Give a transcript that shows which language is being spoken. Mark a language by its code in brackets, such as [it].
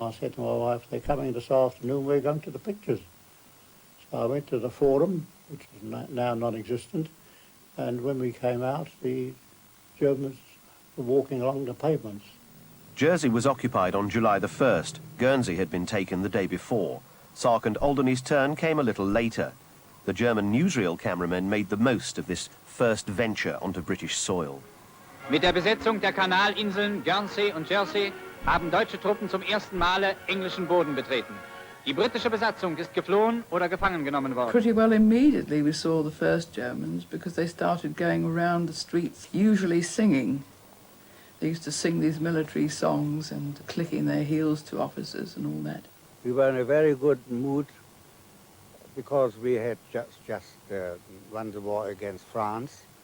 [en] I said to my wife, they're coming this afternoon, we're going to the pictures. So I went to the Forum, which is now non-existent, and when we came out, the Germans were walking along the pavements. Jersey was occupied on July the 1st. Guernsey had been taken the day before. Sark and Alderney's turn came a little later. The German newsreel cameramen made the most of this first venture onto British soil. [de] Mit der Besetzung der Kanalinseln Guernsey und Jersey haben deutsche Truppen zum ersten Male englischen Boden betreten. Die britische Besatzung ist geflohen oder gefangen genommen worden. [en] Pretty well immediately we saw the first Germans because they started going around the streets, usually singing. They used to sing these military songs and clicking their heels to officers and all that. We were in a very good mood because we had just won the war against France.